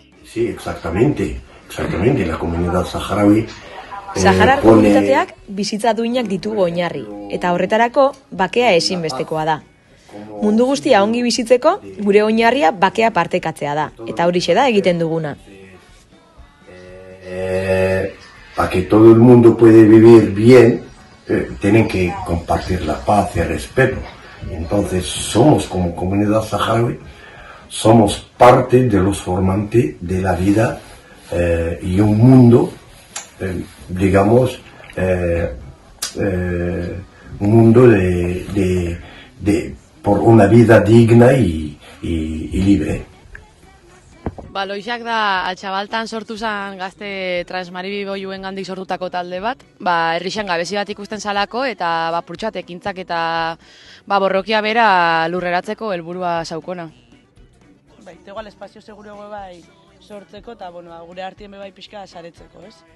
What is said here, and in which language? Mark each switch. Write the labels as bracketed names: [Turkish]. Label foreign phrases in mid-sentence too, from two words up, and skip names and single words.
[Spanish] Sí, exactamente, la comunidad saharaui. [Basque] Saharar komunitateak bizitza duinak ditugu oinarri, eta horretarako bakea ezinbestekoa da. Mundu guztia ongi bizitzeko, gure oinarria bakea partekatzea da, eta horixe da egiten duguna. [Spanish] Para que todo el mundo puede vivir bien, tienen que compartir la paz y el respeto. Entonces somos como comunidad saharaui, somos parte de los formantes de la vida y un mundo, digamos, un mundo por una vida digna y libre. [Basque] Loixak da Altxabaltan sortu zen gazte transmaribiboiuen gandik sortutako talde bat, herrixan gabezi bat ikusten zalako eta purtxat ekintzak eta borrokia bera lurreratzeko helburua zaukona. Igual espazio seguro bai sortzeko eta gure artien bai pixka saretzeko, ez?